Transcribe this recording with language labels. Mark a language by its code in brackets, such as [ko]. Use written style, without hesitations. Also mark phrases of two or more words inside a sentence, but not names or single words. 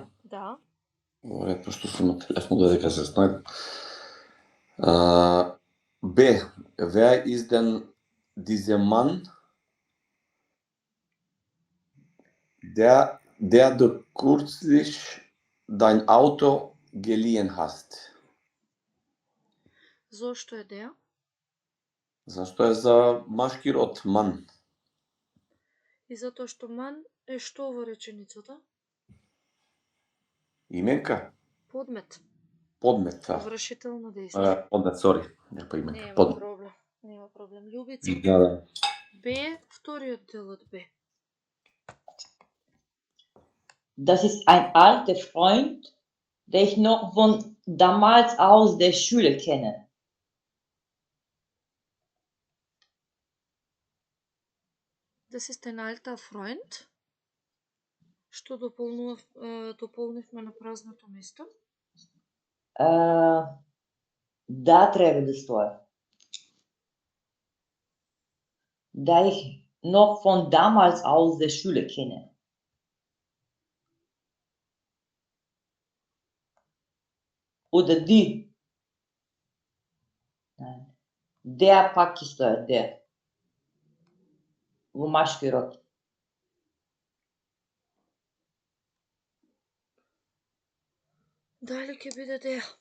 [mk] Да. Ова пошто сум на телефон додека се снајдам. Б. [de] Wer ist denn dieser Mann, der du kürzlich dein Auto geliehen hast? [mk] Зошто е деа? Зашто е за машки род, ман. И затоа што ман е што во реченицата? Именка? Подмет. Подмет, да. Вршително дејство. Подмет, сори. Не па именка. Нема Подмет. проблем. Нема проблем. Љубица. Да. Б. Вториот дел од Б. [de] Das ist ein alter Freund, den ich noch von damals aus der Schule kenne. Das ist ein alter Freund. [mk] Што дополнивме на празното место? Da треба да стои. [de] Da ich noch von damals aus der Schule kenne. Oder die. Nein. Der [mk] пак ќе стои, der. Во машки род. Дали ќе биде деа?